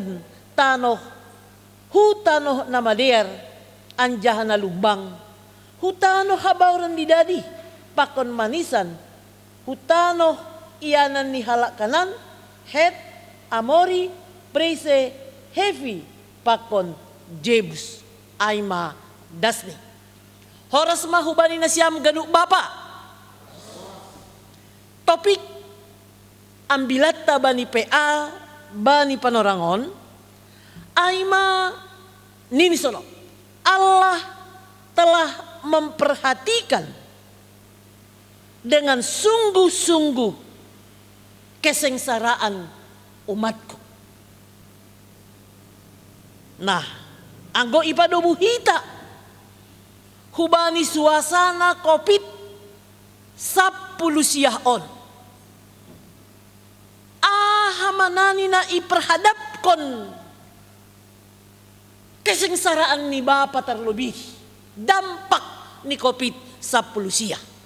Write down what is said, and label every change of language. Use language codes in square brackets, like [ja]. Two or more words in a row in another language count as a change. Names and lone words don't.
[bts] hutanoh na madear, anjaha na lubang, hutanoh habauran di dadi, pakon manisan, hutanoh ianan ni halak kanan, Het, Amori, Prese, Hefi, pakon Jebus, Aima, Dasni. Horas mahubani na siyam ganuk bapa. Topik ambilatta bani PA bani panorangon aima nini sono. [id] Allah telah memperhatikan dengan sungguh-sungguh kesengsaraan umatku. Nah, [bts] anggo ipadobu hita hubani suasana COVID 10 siahon. Hamanani na iperhadapkon kesengsaraan ni Bapa [id] terlebih dampak [bts] ni COVID 10 siah.